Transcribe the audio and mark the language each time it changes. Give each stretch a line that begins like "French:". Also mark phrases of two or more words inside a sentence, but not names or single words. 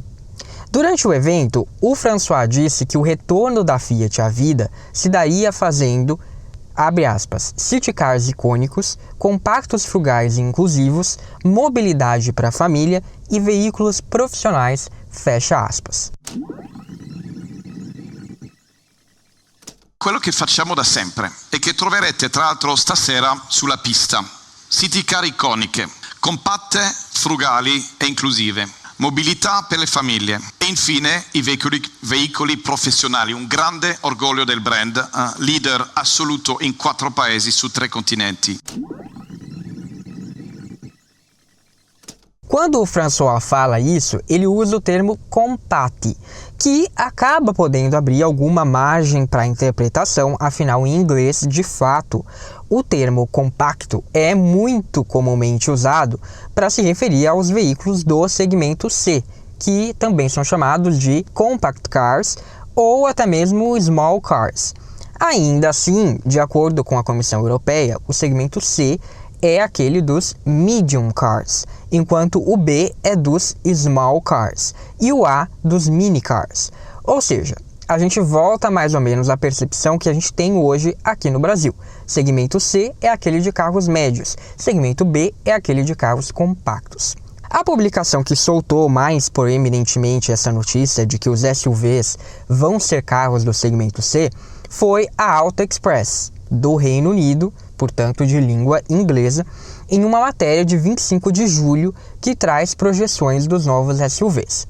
Portuguese: Durante o evento, o François disse que o retorno da Fiat à vida se daria fazendo, abre aspas,
English: city cars
Portuguese: icônicos, compactos frugais e inclusivos, mobilidade para a família e veículos profissionais, fecha aspas.
Italian: Quello che facciamo da sempre e che troverete tra l'altro stasera sulla pista.
English: City car
Italian: iconiche, compatte, frugali e inclusive. Mobilità per le famiglie e infine i veicoli professionali, un grande orgoglio del brand, leader assoluto in 4 paesi su 3 continenti.
Portuguese: Quando o François fala isso, ele usa o termo compact, que acaba podendo abrir alguma margem para interpretação, afinal em inglês, de fato, o termo compacto é muito comumente usado para se referir aos veículos do segmento C, que também são chamados de
English: compact cars
Portuguese: ou até mesmo
English: small cars.
Portuguese: Ainda assim, de acordo com a Comissão Europeia, o segmento C é aquele dos
English: medium cars,
Portuguese: enquanto o B é dos
English: small cars
Portuguese: e o A dos
English: mini cars.
Portuguese: Ou seja, a gente volta mais ou menos à percepção que a gente tem hoje aqui no Brasil. Segmento C é aquele de carros médios, segmento B é aquele de carros compactos. A publicação que soltou mais proeminentemente essa notícia de que os SUVs vão ser carros do segmento C foi a Auto Express, do Reino Unido, portanto de língua inglesa, em uma matéria de 25 de julho que traz projeções dos novos SUVs.